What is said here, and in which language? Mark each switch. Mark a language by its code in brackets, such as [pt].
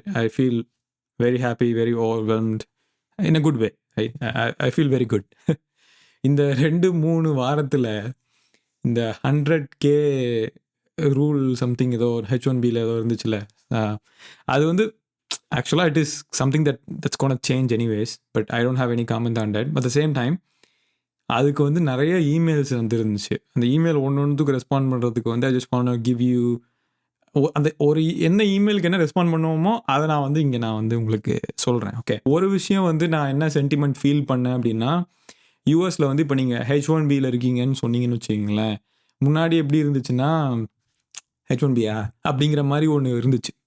[en] I feel very happy, very overwhelmed in a good way. I feel very good. [ta] இந்த 2-3 வாரத்தில் இந்த 100K rule something ஏதோ H1Bல ஏதோ இருந்துச்சுல்ல, அது வந்து [en] actually it is something that's going to change anyways, but I don't have any comment on that. But at the same time [ta] அதுக்கு வந்து நிறைய இமெயில்ஸ் வந்துருந்துச்சு. அந்த இமெயில் ஒன்னொன்றுக்கு ரெஸ்பாண்ட் பண்ணுறதுக்கு வந்து [en] I just want to give you [ta] அந்த ஒரு என்ன இமெயிலுக்கு என்ன ரெஸ்பாண்ட் பண்ணுவோமோ அதை நான் வந்து இங்கே நான் வந்து உங்களுக்கு சொல்கிறேன். ஓகே, ஒரு விஷயம் வந்து நான் என்ன சென்டிமெண்ட் ஃபீல் பண்ணேன் அப்படின்னா, யூஎஸில் வந்து இப்போ நீங்கள் H1Bல இருக்கீங்கன்னு சொன்னீங்கன்னு வச்சுக்கிங்களேன், முன்னாடி எப்படி இருந்துச்சுன்னா H1Bயா அப்படிங்கிற மாதிரி ஒன்று இருந்துச்சு.